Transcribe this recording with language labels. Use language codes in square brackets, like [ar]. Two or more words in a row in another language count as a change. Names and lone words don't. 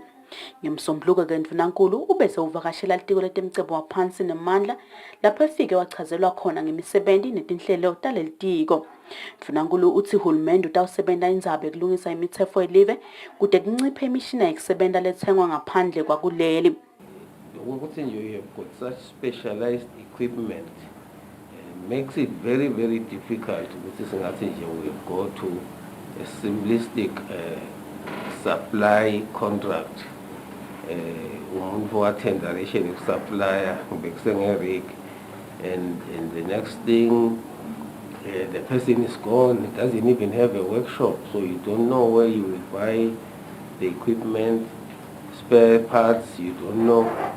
[ss] Ngemsombuluko ke ndvunankulu ubese uvakashela litiko letemcebo waphansi nemandla lapho efike wachazelwa khona ngemisebenzi netinhlelo taleli tiko. Ndvunankulu uthi uhulumende utawusebenta indzaba yokulungisa imitsetfo yelive kude kunciphe imishini yekusebenta lethengwa ngaphandle kwakuleli. [en] You have got such specialized equipment makes it very, very difficult we go to a simplistic supply contract. For tenderation of supplier, and the next thing, the person is gone, it doesn't even have a workshop, so you don't know where you will buy the equipment, spare parts, you don't know.